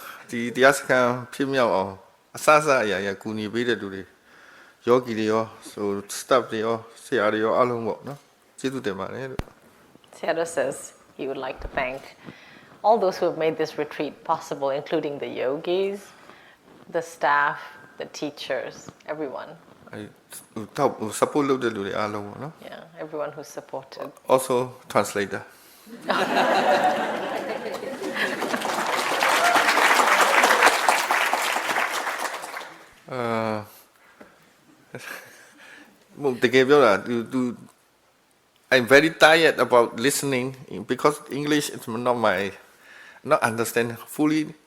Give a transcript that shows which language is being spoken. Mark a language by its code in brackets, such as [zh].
[my] ဒီတရားစခန်းဖြစ်မြောက်အောင်အစအရာရာကူညီပေးတဲ့လူတွေယောဂီတွေရောဆို staff တွေရောဆရာတွေရောအားလုံးပေါ့နော်ကျေးဇူးတင်ပါတယ်လို့ [en] Sayadaw says he would like to thank all those who have made this retreat possible, including the yogis, the staff, the teachers, everyone. [my] ထောက် support လုပ်တဲ့လူတွေအားလုံးပေါ့နော် [en] Yeah, everyone who supported. Also translator. I'm very tired about listening because English is not understand fully.